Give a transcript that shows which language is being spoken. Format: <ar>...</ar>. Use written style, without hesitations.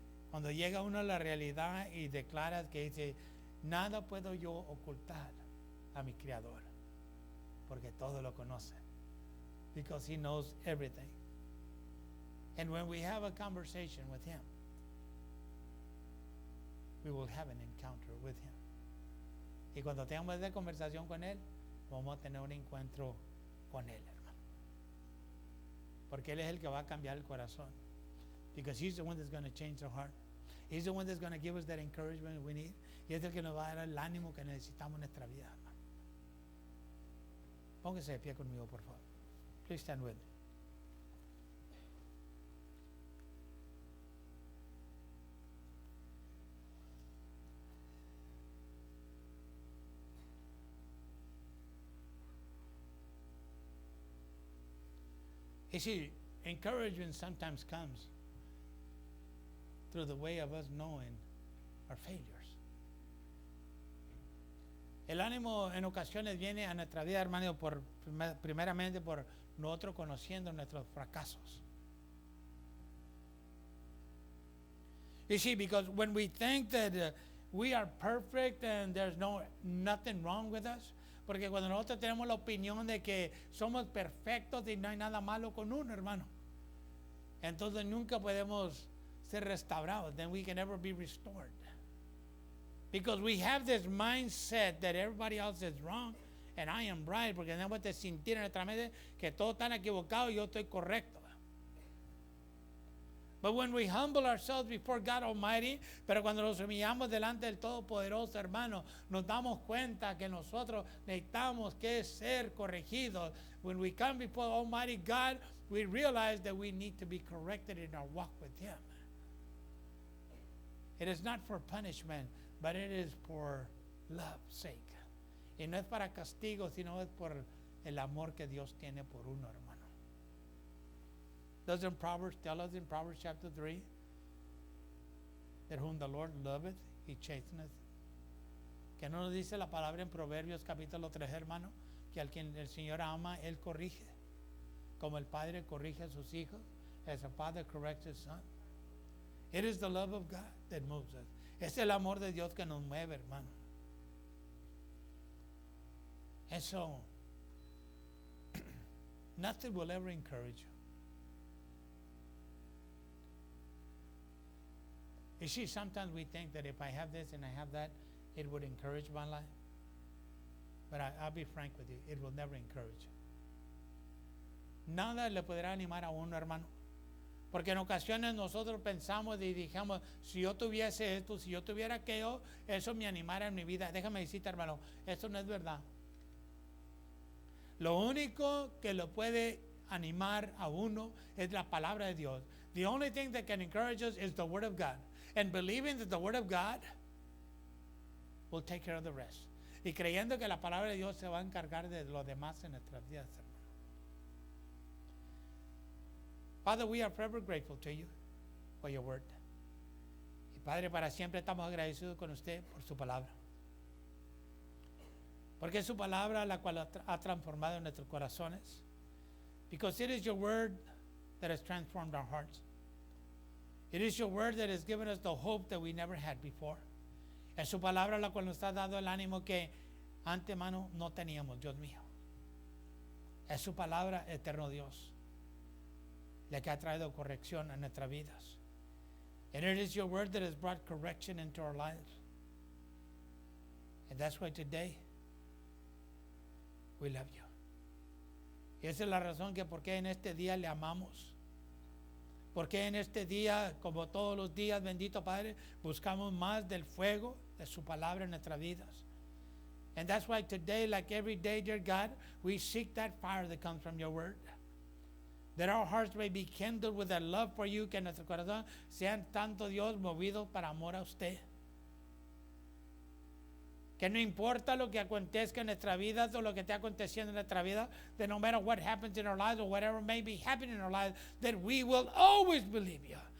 <es>Cuando llega uno a la realidad y declaras que dice, nada puedo yo ocultar a mi Creador, porque todo lo conoce.</es> <en>Because He knows everything. And when we have a conversation with Him, we will have an encounter with Him.</en> <es>Y cuando tengamos esa conversación con Él, vamos a tener un encuentro con Él, hermano. Porque Él es el que va a cambiar el corazón.</es> <en>Because He's the one that's going to change our heart. He's the one that's going to give us that encouragement we need.</en> <es>Y es el que nos va a dar el ánimo que necesitamos en nuestra vida, hermano. Póngase de pie conmigo, por favor.</es> <en>Please stand with me. You see, encouragement sometimes comes through the way of us knowing our failures.</en> <es>El ánimo en ocasiones viene a nuestra vida, hermano, primeramente por nosotros conociendo nuestros fracasos.</es> <en>You see, because when we think that we are perfect and there's nothing wrong with us,</en> <es>porque cuando nosotros tenemos la opinión de que somos perfectos y no hay nada malo con uno, hermano, entonces nunca podemos ser restaurados.</es> <en>Then we can never be restored. Because we have this mindset that everybody else is wrong and I am right,</en> <es>porque tenemos que sentir en nuestra mente que todos están equivocados y yo estoy correcto.</es> <en>But when we humble ourselves before God Almighty,</en> <es>pero cuando nos humillamos delante del Todopoderoso, hermano, nos damos cuenta que nosotros necesitamos que ser corregidos.</es> <en>When we come before Almighty God, we realize that we need to be corrected in our walk with Him. It is not for punishment, but it is for love's sake.</en> <es>Y no es para castigo, sino es por el amor que Dios tiene por uno, hermano.</es> <en>Doesn't Proverbs tell us in Proverbs chapter 3 that whom the Lord loveth, He chasteneth?</en> <es>Que no nos dice la palabra en Proverbios capítulo 3, hermano, que al quien el Señor ama, Él corrige. Como el Padre corrige a sus hijos,</es> <en>as a father corrects his son. It is the love of God that moves us.</en> <es>Es el amor de Dios que nos mueve, hermano.</es> <en>And so, nothing will ever encourage you. You see, sometimes we think that if I have this and I have that, it would encourage my life. But I'll be frank with you, it will never encourage you.</en> <es>Nada le podrá animar a uno, hermano. Porque en ocasiones nosotros pensamos y dijimos, si yo tuviese esto, si yo tuviera aquello, eso me animara en mi vida. Déjame decirte, hermano, esto no es verdad. Lo único que lo puede animar a uno es la palabra de Dios.</es> <en>The only thing that can encourage us is the Word of God. And believing that the Word of God will take care of the rest.</en> <es>Y creyendo que la palabra de Dios se va a encargar de lo demás en nuestras vidas, hermano.</es> <en>Father, we are forever grateful to you for your word.</en> <es>Y Padre, para siempre estamos agradecidos con usted por su palabra. Porque es su palabra la cual ha transformado nuestros corazones.</es> <en>Because it is your word that has transformed our hearts. It is your word that has given us the hope that we never had before.</en> <es>Es su palabra la cual nos ha dado el ánimo que antemano no teníamos, Dios mío. Es su palabra, eterno Dios, la que ha traído corrección a nuestras vidas.</es> <en>And it is your word that has brought correction into our lives. And that's why today we love you.</en> <es>Y esa es la razón que por qué en este día le amamos. Porque en este día, como todos los días, bendito Padre, buscamos más del fuego de su palabra en nuestras vidas.</es> <en>And that's why today, like every day, dear God, we seek that fire that comes from your word. That our hearts may be kindled with that love for you,</en> <es>que nuestro corazón sean tanto, Dios, movidos para amor a usted. Que no importa lo que acontezca en nuestra vida</es> <en>o lo que esté aconteciendo en nuestra vida, that no matter what happens in our lives or whatever may be happening in our lives, that we will always believe you.</en>